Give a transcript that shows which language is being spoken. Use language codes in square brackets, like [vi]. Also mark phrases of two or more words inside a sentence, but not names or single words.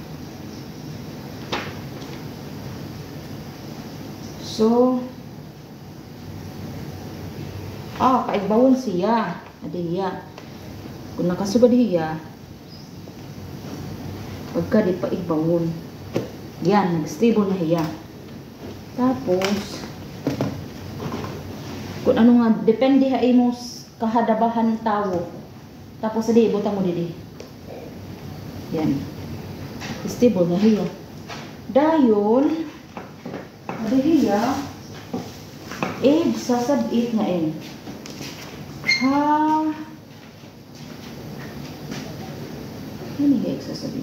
[war] So, kaigbawon siya. Adiya. Kung nakasugad hiya, pagka di pa igbawon. Yan, nag-stable na hiya. Tapos, kung ano nga, depende ha mo kahadabahan tawo. Tapos, adi, ibutang mo didi. Yan. Stable na hiya. Dayon, adi hiya, sasabit na ini hiya sasabit.